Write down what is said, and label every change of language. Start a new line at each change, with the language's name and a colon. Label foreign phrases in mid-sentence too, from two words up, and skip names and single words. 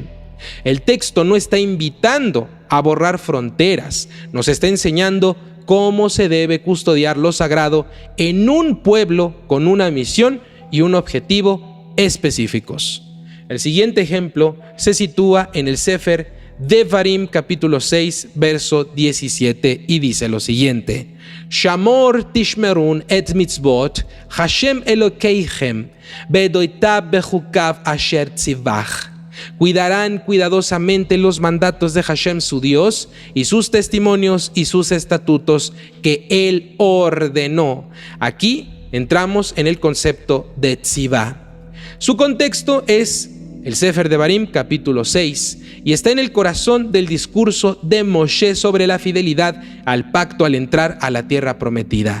Spanish: El texto no está invitando a borrar fronteras, nos está enseñando cómo se debe custodiar lo sagrado en un pueblo con una misión y un objetivo específicos. El siguiente ejemplo se sitúa en el Sefer Devarim capítulo 6 verso 17 y dice lo siguiente:
Hebrew: שמור תשמרון את מצות השם אלהיכם ועדתיו וחקיו אשר צוך.
Spanish: Cuidarán cuidadosamente los mandatos de Hashem su Dios y sus testimonios y sus estatutos que Él ordenó. Aquí entramos en el concepto de tzivah. Su contexto es el Sefer Devarim capítulo 6 y está en el corazón del discurso de Moshe sobre la fidelidad al pacto al entrar a la tierra prometida.